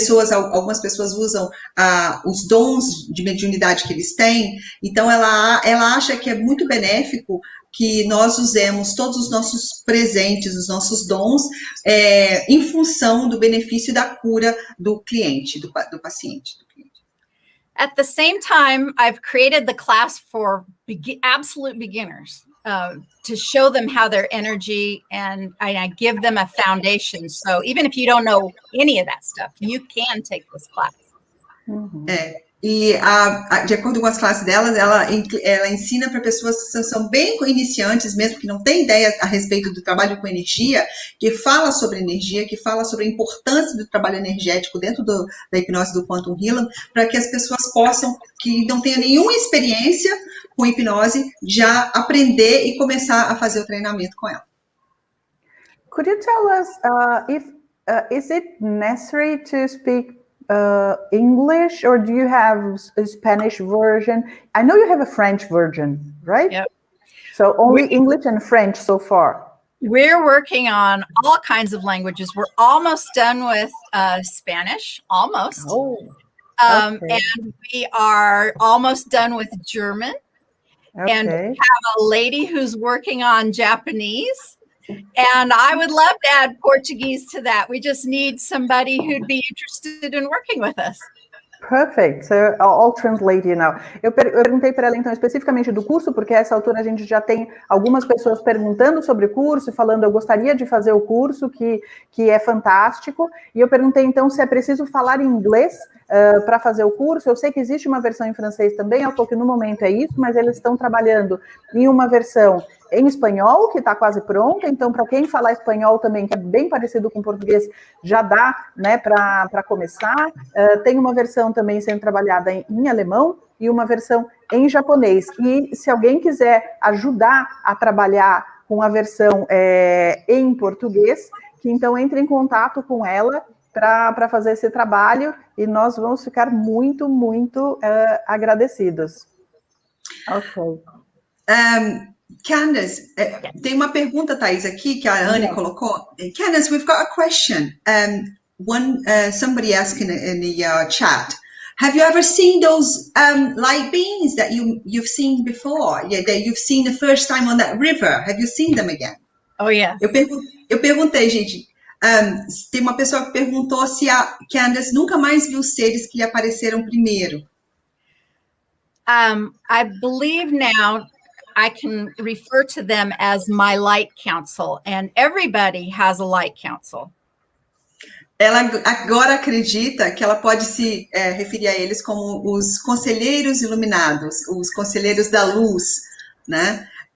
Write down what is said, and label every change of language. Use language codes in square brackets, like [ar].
[pt] Algumas pessoas usam os dons de mediunidade que eles têm. Então ela acha que é muito benéfico que nós usemos todos os nossos presentes, os nossos dons, em função do benefício da cura do cliente, do paciente. [en] At the same time, I've created the class for absolute beginners to show them how their energy, and I give them a foundation. So even if you don't know any of that stuff, you can take this class. [pt] E de acordo com as classes delas, ela ensina para pessoas que são bem iniciantes, mesmo que não têm ideia a respeito do trabalho com energia, que fala sobre energia, que fala sobre a importância do trabalho energético dentro da hipnose do Quantum Healing, para que as pessoas possam, que não tenham nenhuma experiência com hipnose, já aprender e começar a fazer o treinamento com ela. [en] Could you tell us is it necessary to speak English, or do you have a Spanish version? I know you have a French version, right? Yep. So only English and French so far. We're working on all kinds of languages. We're almost done with Spanish, almost. Oh, and we are almost done with German. Okay. And we have a lady who's working on Japanese. And I would love to add Portuguese to that. We just need somebody who'd be interested in working with us. Perfect. So I'll translate you now. [pt] Eu perguntei para ela, então, especificamente do curso, porque a essa altura a gente já tem algumas pessoas perguntando sobre o curso, falando, eu gostaria de fazer o curso, que é fantástico. E eu perguntei, então, se é preciso falar inglês para fazer o curso. Eu sei que existe uma versão em francês também, eu que no momento é isso, mas eles estão trabalhando em uma versão em espanhol, que está quase pronta, então para quem falar espanhol também, que é bem parecido com português, já dá, né, para começar. Tem uma versão também sendo trabalhada em alemão e uma versão em japonês. E se alguém quiser ajudar a trabalhar com a versão em português, que então entre em contato com ela para fazer esse trabalho, e nós vamos ficar muito, muito agradecidos. Ok. Candace, tem uma pergunta, Thais, aqui que a Anne colocou. [en] Candace, we've got a question. Somebody asked in the chat, have you ever seen those light beings that you've seen before? Yeah, that you've seen the first time on that river. Have you seen them again? Oh, yeah. [pt] Eu perguntei, gente, tem uma pessoa que perguntou se a Candace nunca mais viu seres que lhe apareceram primeiro. [en] I believe now I can refer to them as my light council, and everybody has a light council. [pt] Ela agora acredita que ela pode se referir a eles como os conselheiros iluminados, os conselheiros da luz, né?